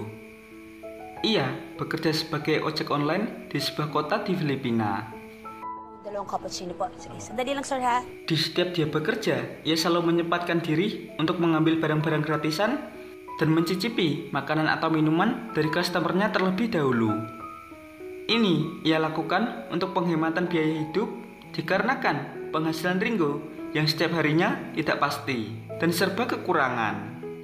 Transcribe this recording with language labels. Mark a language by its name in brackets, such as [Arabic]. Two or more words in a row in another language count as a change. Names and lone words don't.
[Indonesian] Ia bekerja sebagai ojek online di sebuah kota di Filipina. [Filipino] Dalawang cappuccino po. Sige, sandali lang sir ha. [Indonesian] Di setiap dia bekerja, ia selalu menyempatkan diri untuk mengambil barang-barang gratisan dan mencicipi makanan atau minuman dari customernya terlebih dahulu. Ini ia lakukan untuk penghematan biaya hidup dikarenakan penghasilan Ringo yang setiap harinya tidak pasti dan serba kekurangan.